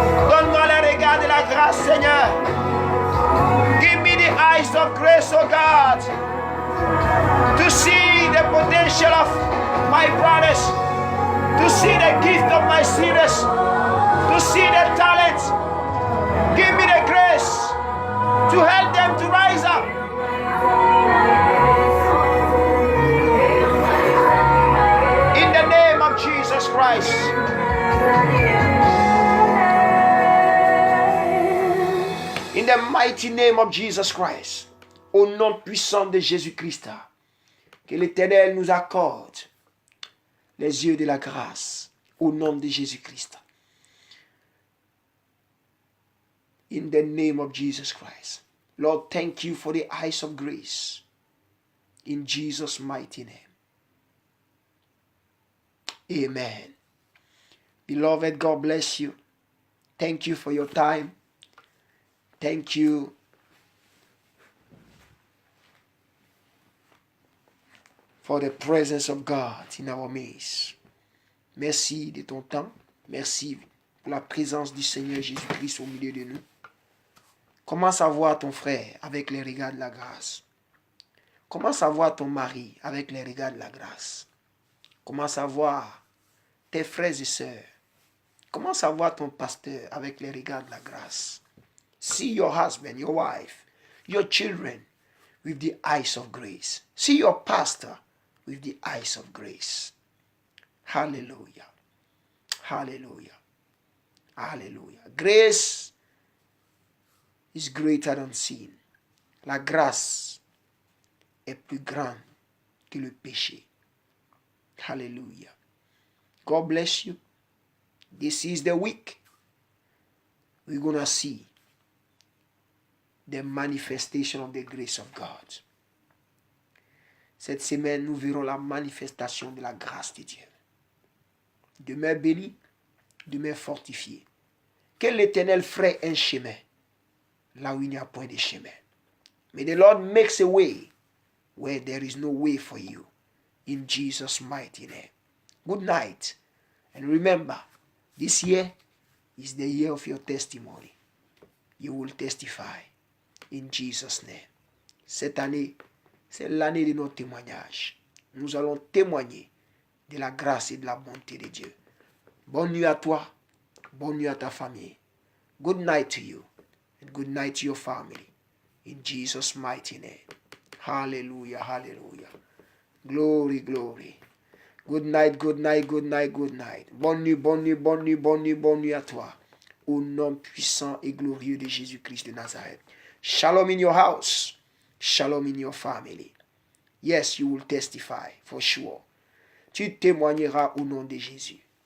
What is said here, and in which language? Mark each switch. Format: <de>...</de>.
<fr>Donne-moi le regard de la grâce, Seigneur.</fr> <en>Give me the eyes of grace, oh God, to see the potential of my brothers, to see the gift of my sisters, to see the talent. Give me the grace to help them to rise up. In the name of Jesus Christ. In the mighty name of Jesus Christ.</en> <fr>Au nom puissant de Jésus-Christ. Que l'Éternel nous accorde les yeux de la grâce. Au nom de Jésus-Christ.</fr> <en>In the name of Jesus Christ. Lord, thank you for the eyes of grace. In Jesus' mighty name. Amen. Beloved, God bless you. Thank you for your time. Thank you for the presence of God in our midst.</en> <fr>Merci de ton temps. Merci pour la présence du Seigneur Jésus-Christ au milieu de nous. Commence à voir ton frère avec les regards de la grâce. Commence à voir ton mari avec les regards de la grâce. Commence à voir tes frères et sœurs. Commence à voir ton pasteur avec les regards de la grâce.</fr> <en>See your husband, your wife, your children with the eyes of grace. See your pastor with the eyes of grace. Hallelujah. Hallelujah. Hallelujah. Grace is greater than sin.</en> <fr>La grâce est plus grande que le péché. Hallelujah. God bless you.</fr> <en>This is the week we're going to see the manifestation of the grace of God.</en> <fr>Cette semaine, nous verrons la manifestation de la grâce de Dieu. Demain béni, demain fortifié. Que l'Éternel ferait un chemin là où il n'y a point de chemin.</fr> <en>May the Lord makes a way where there is no way for you. In Jesus' mighty name. Good night. And remember, this year is the year of your testimony. You will testify. In Jesus' name.</en> <fr>Cette année, c'est l'année de nos témoignages. Nous allons témoigner de la grâce et de la bonté de Dieu. Bonne nuit à toi. Bonne nuit à ta famille.</fr> <en>Good night to you. And good night to your family. In Jesus' mighty name. Hallelujah, hallelujah. Glory, glory. Good night, good night, good night, good night.</en> <fr>Bonne nuit, bonne nuit, bonne nuit, bonne nuit, bonne nuit à toi. Au nom puissant et glorieux de Jésus-Christ de Nazareth.</fr> <en>Shalom in your house. Shalom in your family. Yes, you will testify for sure.</en> <fr>Tu témoigneras au nom de Jésus.</fr>